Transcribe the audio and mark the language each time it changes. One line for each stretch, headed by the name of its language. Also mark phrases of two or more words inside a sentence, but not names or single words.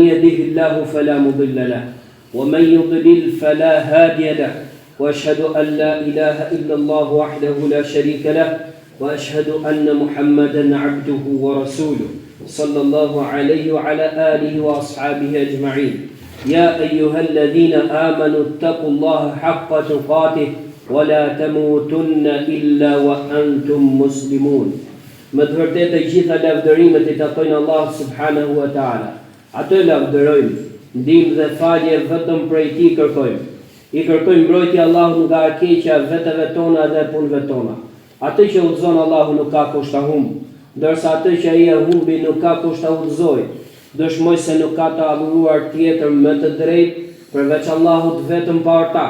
Arabic: يهده الله فلا مضل له ومن يضلل فلا هادي له وأشهد أن لا إله إلا الله وحده لا شريك له وأشهد أن محمدا عبده ورسوله صلى الله عليه وعلى آله وأصحابه أجمعين يا أيها الذين آمنوا اتقوا الله حق تقاته ولا تموتن إلا وأنتم مسلمون.
Albanian: Më të vërtetë të gjitha lavdërimet I takojnë Allah
Arabic: سبحانه وتعالى.
Albanian: Atë lavdërojmë, ndihmë dhe falje vetëm prej Tij kërkojmë. I kërkojmë mbrojtje Allahut nga e keqja veteve tona dhe punëve tona. Atë që udhëzon Allahu nuk ka kusht ta humbë, ndërsa atë që ai e humbi nuk ka kusht ta udhëzojë. Dëshmoj se nuk ka të adhuruar tjetër më të drejtë përveç Allahut vetëm pa ortak.